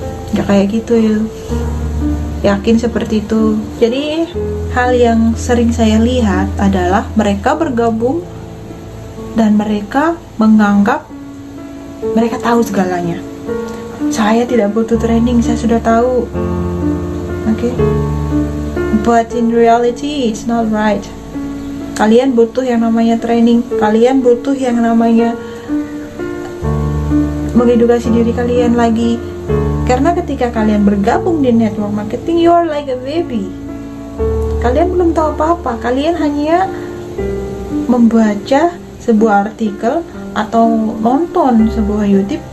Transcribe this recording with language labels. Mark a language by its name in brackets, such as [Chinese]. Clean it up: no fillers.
[Indonesian] Gak kayak gitu ya, yakin seperti itu. Jadi hal yang sering saya lihat adalah mereka bergabung dan mereka menganggap mereka tahu segalanya. Saya tidak butuh training, saya sudah tahu. Oke. [English] But in reality it's not right. [Indonesian] Kalian butuh yang namanya training, kalian butuh yang namanya mengedukasi diri kalian lagi. Karena ketika kalian bergabung di network marketing, [English] you are like a baby. [Indonesian] Kalian belum tahu apa-apa, kalian hanya membaca sebuah artikel atau nonton sebuah YouTube.